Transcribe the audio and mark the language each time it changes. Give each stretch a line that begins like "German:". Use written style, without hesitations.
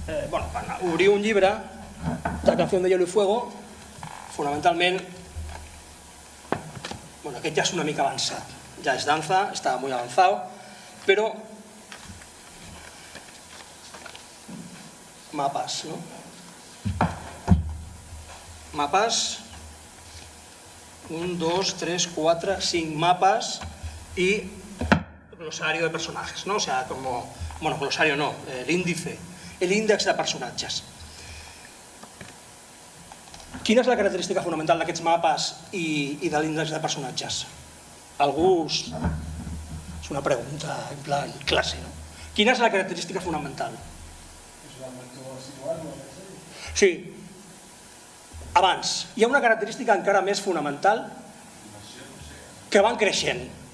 Catalan: quan obriu un llibre, La canción de hielo y fuego, fonamentalment, aquest ja és una mica avançat, ja és danza, està molt avançat, però mapas, no? mapes, 1, 2, 3, 4, 5 mapes
Spanish: y glosario de personajes, ¿no? O sea, como, bueno, glosario no, el índice,
Catalan: el índex de personatges. Quina és la característica fonamental d'aquests mapes i de l'índex de personatges? Algú... És una pregunta en plan classe, no? Quina és la característica fonamental? Sí. Abans, hi ha una característica encara més fonamental que van creixent.